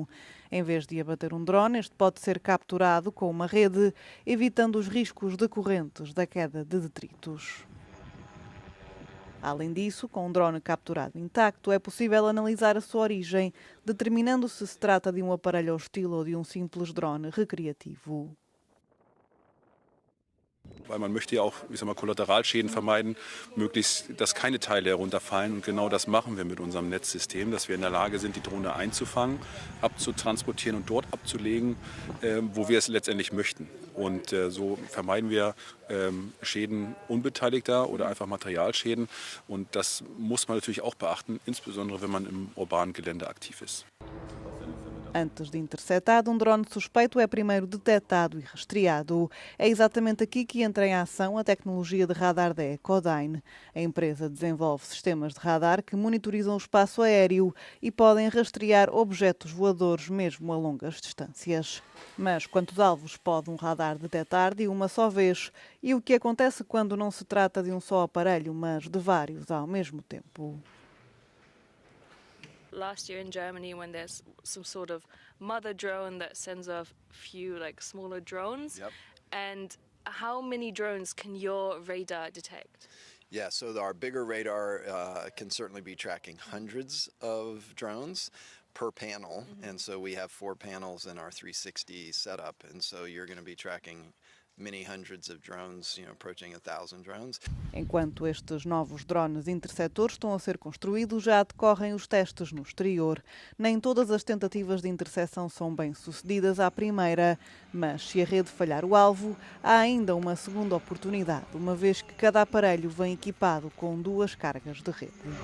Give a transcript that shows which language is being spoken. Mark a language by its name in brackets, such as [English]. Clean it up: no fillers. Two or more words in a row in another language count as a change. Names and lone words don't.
[Portuguese] Em vez de abater um drone, este pode ser capturado com uma rede, evitando os riscos decorrentes da queda de detritos. Além disso, com um drone capturado intacto, é possível analisar a sua origem, determinando se trata de um aparelho hostil ou de um simples drone recreativo. [German] Weil man möchte ja auch, Kollateralschäden vermeiden, möglichst, dass keine Teile herunterfallen. Und genau das machen wir mit unserem Netzsystem, dass wir in der Lage sind, die Drohne einzufangen, abzutransportieren und dort abzulegen, wo wir es letztendlich möchten. Und so vermeiden wir Schäden Unbeteiligter oder einfach Materialschäden. Und das muss man natürlich auch beachten, insbesondere wenn man im urbanen Gelände aktiv ist. [Portuguese] Antes de interceptado, um drone suspeito é primeiro detectado e rastreado. É exatamente aqui que entra em ação a tecnologia de radar da Ecodyne. A empresa desenvolve sistemas de radar que monitorizam o espaço aéreo e podem rastrear objetos voadores mesmo a longas distâncias. Mas quantos alvos pode um radar detectar de uma só vez? E o que acontece quando não se trata de um só aparelho, mas de vários ao mesmo tempo? [English] Last year in Germany, when there's some sort of mother drone that sends off a few smaller drones, and how many drones can your radar detect? Yeah, so our bigger radar can certainly be tracking hundreds of drones per panel, and so we have 4 panels in our 360 setup, and so you're going to be tracking many hundreds of drones, approaching 1,000 drones. [Portuguese] Enquanto estes novos drones interceptores estão a ser construídos, já decorrem os testes no exterior. Nem todas as tentativas de intercepção são bem-sucedidas à primeira, mas se a rede falhar o alvo, há ainda uma segunda oportunidade, uma vez que cada aparelho vem equipado com 2 cargas de rede.